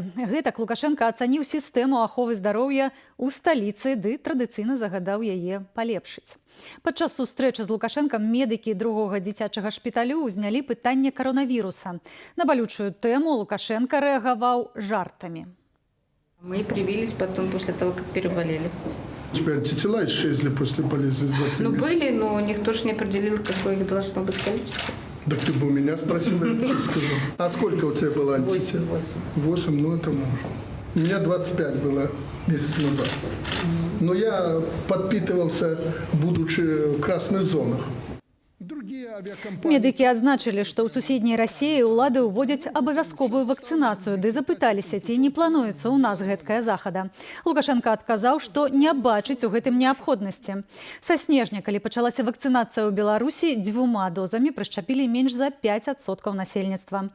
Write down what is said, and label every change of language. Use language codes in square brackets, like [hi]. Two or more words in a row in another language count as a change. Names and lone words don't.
[be] Гэтак Лукашенко ацаніў сістэму аховы здароўя ў сталіцы, ды традыцыйна загадаў яе палепшыць. Падчас сустрэчы з Лукашенком медыкі другога дзіцячага шпіталю ўзнялі пытанне каронавіруса. На балючую тэму Лукашенко рэагаваў жартамі. [ru] Мы привились потом, после того, как переболели. У тебя антитела исчезли после болезни? Ну, были, но никто же не определил, какое их должно быть количество. Так ты бы у меня спросил, я тебе скажу. А сколько у тебя было антител? 8, ну это можно. У меня 25 было месяц назад. Но я подпитывался, будучи в красных зонах. [be] Медыкі адзначылі, што ў суседняй Расіі ўлады ўводзяць абавязковую вакцынацыю, ды запыталіся, ці не плануецца ў нас гэткая захада. Лукашенко адказаў, што не бачыць у гэтым неабходнасці. Са снежня, калі пачалася вакцынацыя ў Беларусі, 2 дозамі прышчапілі менш за 5% насельніцтва.